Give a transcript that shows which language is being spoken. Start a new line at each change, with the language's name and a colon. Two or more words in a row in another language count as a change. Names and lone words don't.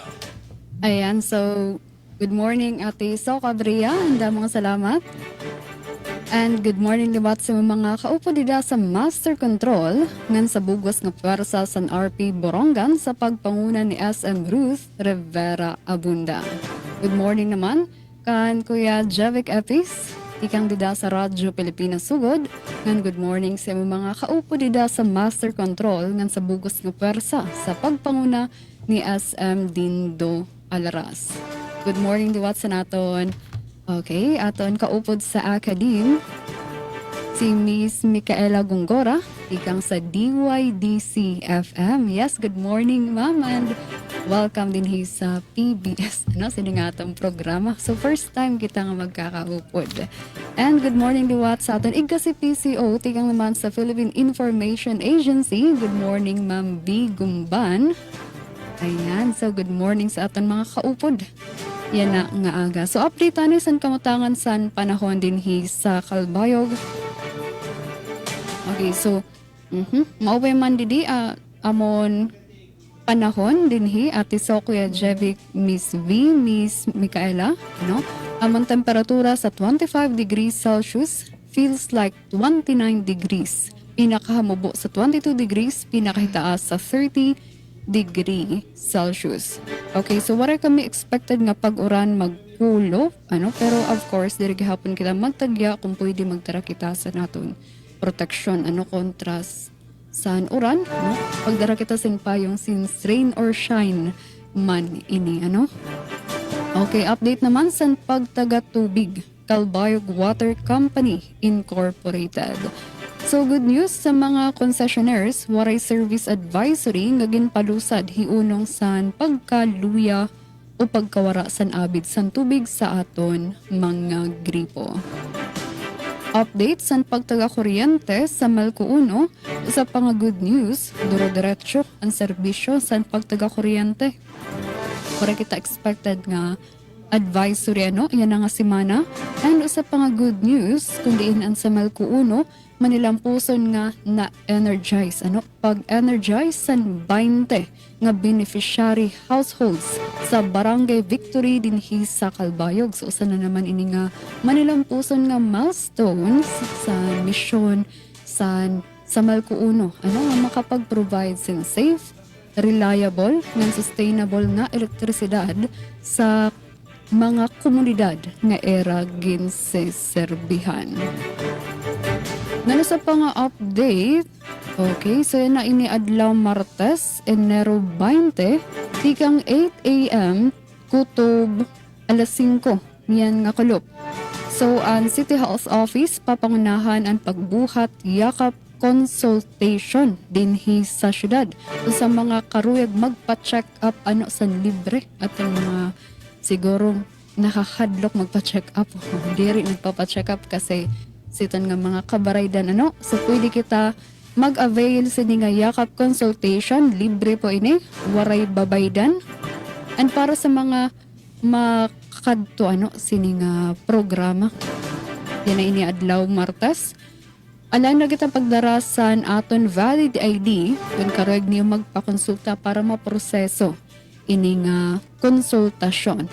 Waray: Ayan, so
English: good morning
Waray: Ate Soka Bria, handa mga salamat. And
English: good morning
Waray: libat sa mga kaupo dida sa Master Control ngan sa bugos nga pwersa sa RP Borongan sa pagpanguna ni SM Ruth Rivera Abunda.
English: Good morning
Waray: naman kan Kuya Jevic Epis, ikang dida sa Radyo Pilipinas Sugod. Ngan
English: good morning
Waray: sa mga kaupo dida sa Master Control ngan sa bugos nga pwersa sa pagpanguna ni SM Dindo Alaras.
English: Good morning
Waray: libat sa naton. Okay, aton kaupod sa Academe, si Miss Micaela Gongora, ikang sa DYDC FM.
English: Yes, good morning ma'am and welcome
Waray: din sa PBS, sa atong programa. So first time kita nga magkakaupod.
English: And good morning
Waray: liwat sa aton igka si PCO, tikang naman sa Philippine Information Agency.
English: Good morning
Waray: Ma'am B. Gumban. Ayan, so
English: good morning
Waray: sa aton mga kaupod. Yan na nga aga. So update tayo sa kamutangan san panahon din sa Kalbayog. Okay, so maupay man didi amon panahon din Ate So Kuya Jevic, Miss V, Miss Micaela, amon temperatura sa 25
English: degrees Celsius, feels like 29 degrees.
Waray: Pinakahamubo sa 22 degrees, pinakahitaas sa 30
English: degree Celsius.
Waray: Okay, so wala kami expected nga pag-uran magkulo, pero
English: of course,
Waray: diri gihapon kita magtagya kung pwede magtara kita sa naton protection, kontra sa uran, pagdara kita sin payong since
English: rain or shine
Waray: man ini, Okay, update naman sa pagtaga tubig, Calbayog Water Company Incorporated. So
English: good news
Waray: sa mga concessionaires, waray
English: service advisory
Waray: nga ginpalusad hiunong san pagkaluya o pagkawara san abid san tubig sa aton mga gripo. Update san pagtaga kuryente sa Malco 1, sa pang
English: good news,
Waray: duro-diretso ang serbisyo san pagtaga kuryente. Para kita expected nga advisory yan nga simana. And sa pang
English: good news,
Waray: kung diin ang sa Malco 1, manilampuson nga na-energize. Pag-energize san 20 nga beneficiary households sa Barangay Victory din sa Calbayog. So, usa na naman ini nga manilampuson nga milestones sa mission sa Malco 1. Nga makapag-provide sin
English: safe, reliable, and sustainable
Waray: nga elektrisidad sa mga komunidad nga era ginseserbihan. Nano sa pang update, okay, so yan na ini adlaw Martes, Enero 20, tikang 8 a.m. kutob alas 5, yan nga kulop. So, ang City Health Office, papangunahan ang pagbuhat yakap consultation din sa syudad. So, sa mga karuyag magpa-check up sa libre at ang mga siguro nakahadlok magpa-check up.
Filipino: Hindi rin nagpapa-check up kasi
Waray: sitan nga mga kabaraydan so pwede kita mag-avail sini nga yakap consultation, libre po ini, waray babaydan. And para sa mga makadto sini nga programa, yan na ini adlaw Martes. Alam na kita pagdarasan aton
English: valid ID
Waray: kung karag niyo magpakonsulta para maproseso ini nga konsultasyon.